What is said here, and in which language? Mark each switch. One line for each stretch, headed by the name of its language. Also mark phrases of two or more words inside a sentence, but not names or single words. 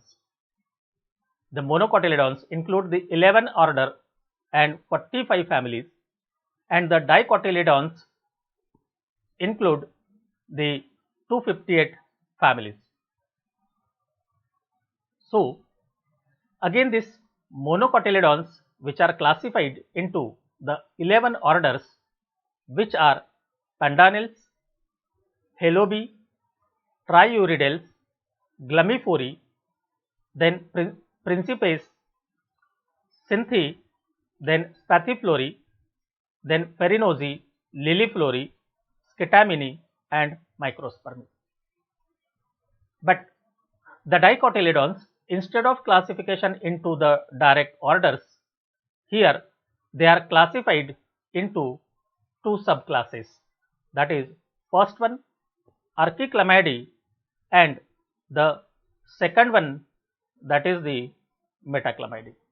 English: The monocotyledons include the 11 order and 45 families, and the dicotyledons include the 258 families. So, again this monocotyledons which are classified into the 11 orders, which are Pandanales, Halobi, Triuridales, Glumiflorae, then Principes, Synthi, then Spathiflorae, then Perinosi, Liliflorae, Scetamini and Microspermi. But the dicotyledons, instead of classification into the direct orders, here they are classified into two subclasses. That is, first one Archiclamidae and the second one, that is the Metaclamidae.